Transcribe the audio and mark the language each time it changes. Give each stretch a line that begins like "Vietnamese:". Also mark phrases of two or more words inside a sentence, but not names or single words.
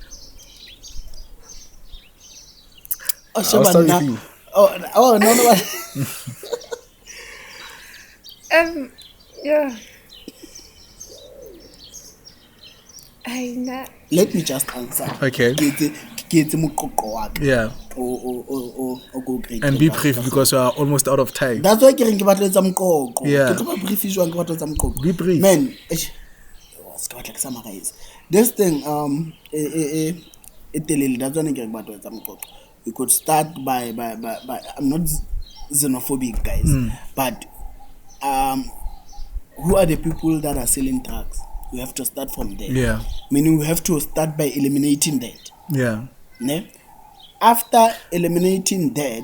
English: I'll start with you. No. Yeah. I know. Let me just answer. Okay.
Southern Sotho: Ke etse moqoqo wa ka.
English: Yeah. O go great. And be brief because we are almost out of time. That's why
Southern Sotho: ke reng ke batla etsa moqoqo.
English: Yeah.
Southern Sotho: Ke tlo ba brief jwang ke batla etsa moqoqo.
English: Be brief. Man,
Southern Sotho: ska batla ke summarize.
English: This thing
Southern Sotho: telele,
English: that's why
Southern Sotho: ke re ke batla etsa moqoqo.
English: We could start by I'm not xenophobic, guys, but who are the people that are selling drugs? We have to start from there. Yeah. Meaning we have to start by eliminating that. Yeah. Ne? After eliminating that,